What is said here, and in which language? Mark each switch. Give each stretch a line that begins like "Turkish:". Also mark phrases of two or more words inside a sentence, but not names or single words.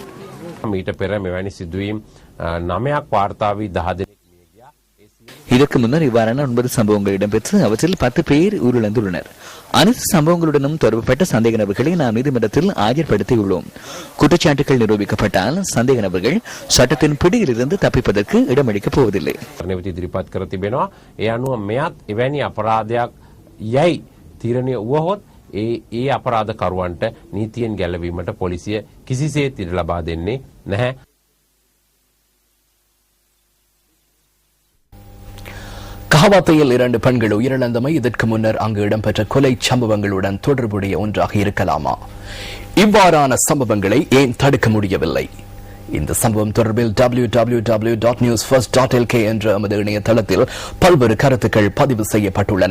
Tamil: இதற்கு முன்னர் இவ்வாறான 9 சம்பவங்கள் இடம்பெற்று அவற்றில் 10 பேர் உயிரிழந்துள்ளனர். அனைத்து சம்பவங்களுடனும் தொடர்புபட்ட சந்தேக நபர்களை நாம் நீதிமன்றத்தில் ஆஜர்படுத்தியுள்ளோம். குற்றச்சாட்டுகள் நிரூபிக்கப்பட்டால் சந்தேக நபர்கள் சட்டத்தின் பிடியிலிருந்து தப்பிப்பதற்கு இடமளிக்கப் போவதில்லை.
Sinhala: ඒ අපරාධකරුවන්ට නීතියෙන් ගැලවීමට පොලිසිය කිසිසේත් ඉඩ ලබා දෙන්නේ නැහැ.
Tamil: கஹவாத்தையில் 2 பெண்கள் உயிரிழந்தமை இதற்கு முன்னர் அங்கு இடம்பெற்ற கொலை சம்பவங்களுடன் தொடர்புடைய ஒன்றாக இருக்கலாமா? இவ்வாறான சம்பவங்களை ஏன் தடுக்க முடியவில்லை? இந்த சம்பவம் தொடர்பில் www.newsfirst.lk என்ற எமது இணையதளத்தில் பல்வேறு கருத்துக்கள் பதிவு செய்யப்பட்டுள்ளன.